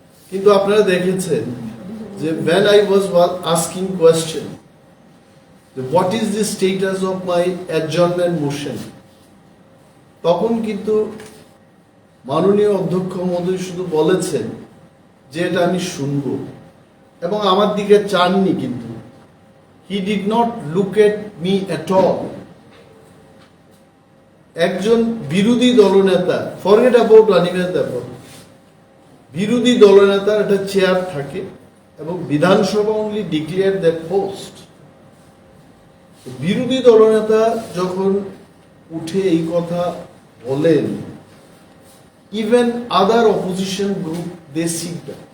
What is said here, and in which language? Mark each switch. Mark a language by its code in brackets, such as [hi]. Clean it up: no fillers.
[bn] কিন্তু আপনারা দেখেছেন যে [en] when I was asking question what is the status of my adjournment motion, [bn] তখন কিন্তু মাননীয় অধ্যক্ষ মহোদয় শুধু বলেছেন যে এটা আমি শুনবো এবং আমার দিকে চাননি। [en] কিন্তু he did not look at me at all. [bn] একজন বিরোধী দলনেতা, [en] forget about Animesh Debbarma, [bn] বিরোধী দলনেতার একটা চেয়ার থাকে এবং বিধানসভা [en] only declared that post. [bn] বিরোধী দলনেতা যখন উঠে এই কথা বলেন, [en] Even other opposition group they sit down.